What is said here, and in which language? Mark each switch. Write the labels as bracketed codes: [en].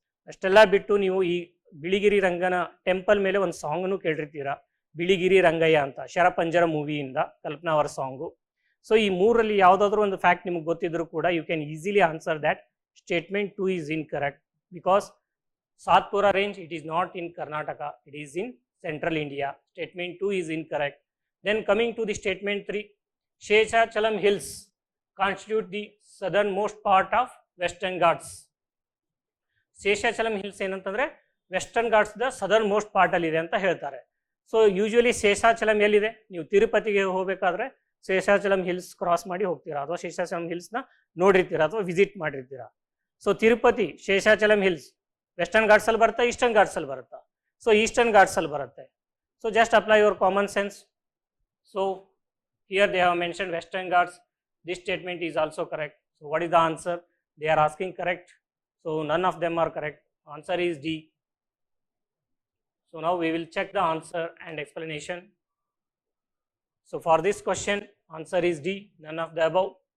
[kn] ಅಷ್ಟೆಲ್ಲ ಬಿಟ್ಟು ನೀವು ಈ ಬಿಳಿಗಿರಿ ರಂಗನ ಟೆಂಪಲ್ ಮೇಲೆ ಒಂದು ಸಾಂಗ್ನು ಕೇಳಿರ್ತೀರಾ, ಬಿಳಿಗಿರಿ ರಂಗಯ್ಯ ಅಂತ, ಶರಪಂಜರ ಮೂವಿಯಿಂದ ಕಲ್ಪನಾ ಅವರ ಸಾಂಗು. ಸೊ ಈ ಮೂರಲ್ಲಿ ಯಾವುದಾದ್ರೂ ಒಂದು ಫ್ಯಾಕ್ಟ್ ನಿಮಗೆ ಗೊತ್ತಿದ್ರು ಕೂಡ [en] You can easily answer that statement 2 is incorrect, because Satpura range it is not in Karnataka, it is in central India. Statement 2 is incorrect. Then coming to the statement 3, Seshachalam Hills constitute the southern most part of Western Ghats. [kn] Seshachalam Hills ಏನಂತಂದರೆ western ಘಾಟ್ಸ್ದ southern most ಪಾರ್ಟಲ್ಲಿ ಇದೆ ಅಂತ ಹೇಳ್ತಾರೆ. So usually Seshachalam ಎಲ್ಲಿದೆ? ನೀವು ತಿರುಪತಿಗೆ ಹೋಗಬೇಕಾದ್ರೆ Seshachalam hills cross ಮಾಡಿ ಹೋಗ್ತೀರಾ ಅಥವಾ ಶೇಷಾಚಲಂ ಹಿಲ್ಸ್ನ ನೋಡಿರ್ತೀರಾ ಅಥವಾ visit ಮಾಡಿರ್ತೀರಾ. So Tirupati Seshachalam hills western ಘಾಟ್ಸಲ್ಲಿ ಬರುತ್ತಾ, ಈಸ್ಟರ್ನ್ ಘಾಟ್ಸಲ್ಲಿ ಬರುತ್ತಾ? ಸೊ ಈಸ್ಟರ್ನ್ ಘಾಟ್ಸಲ್ಲಿ ಬರುತ್ತೆ. [en] So just apply your common sense. So here they have mentioned Western Ghats. This statement is also correct. So what is the answer? They are asking correct. So none of them are correct. Answer is D. So now we will check the answer and explanation. So for this question, answer is D, none of the above.